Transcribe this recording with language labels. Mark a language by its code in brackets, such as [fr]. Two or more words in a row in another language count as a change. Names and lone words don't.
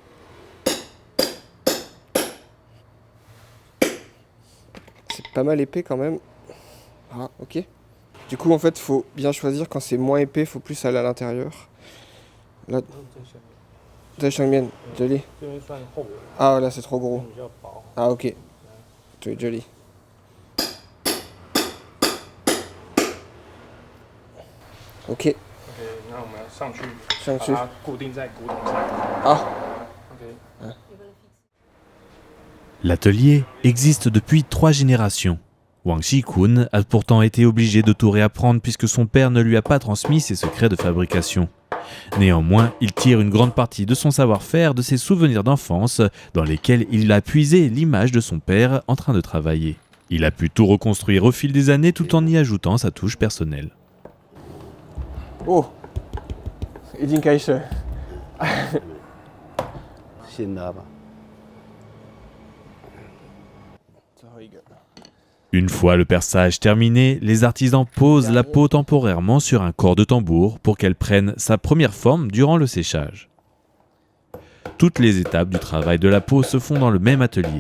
[fr] C'est pas mal épais quand même. Ah, ok. Du coup, en fait, faut bien choisir quand c'est moins épais, faut plus aller à l'intérieur. Là. Joli. Ah, là, c'est trop gros. Ah, ok. Joli. Ok. [zh] 那我们上去上去把它固定在骨头上。 [fr] Ah. OK。 L'atelier existe depuis 3 générations. Wang Shikun a pourtant été obligé de tout réapprendre puisque son père ne lui a pas transmis ses secrets de fabrication. Néanmoins, il tire une grande partie de son savoir-faire de ses souvenirs d'enfance dans lesquels il a puisé l'image de son père en train de travailler. Il a pu tout reconstruire au fil des années tout en y ajoutant sa touche personnelle. [zh] Oh. 已经开始。先拉吧。 [fr] Une fois le perçage terminé, les artisans posent la peau temporairement sur un corps de tambour pour qu'elle prenne sa première forme durant le séchage. Toutes les étapes du travail de la peau se font dans le même atelier.